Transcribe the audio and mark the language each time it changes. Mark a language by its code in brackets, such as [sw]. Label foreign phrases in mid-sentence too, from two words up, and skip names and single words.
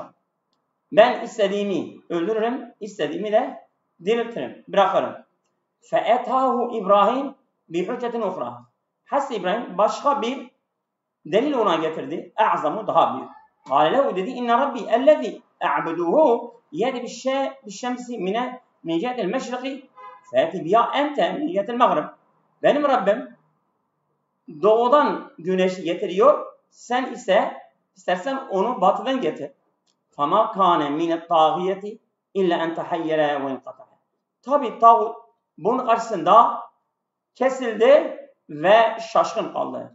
[tr] Ben istediğimi öldürürüm, istediğimi de diriltirim, bırakırım. [ar] فأتاه إبراهيم بحجة أخرى. [tr] Hazreti İbrahim başka bir delil ona getirdi. [ar] A'zamu [tr] daha büyük. [ar] قال له dedi إن ربي الذي أعبده يأتي بالشمس من جهة المشرق فأت بها أنت من جهة المغرب. [tr] Benim Rabbim doğudan güneşi getiriyor. Sen ise istersen onu batıdan getir. [ar] فما كان من الطاغية إلا أن تحير وانقطع. [tr] Tabi tağut bunun karşısında kesildi ve şaşkın kaldı.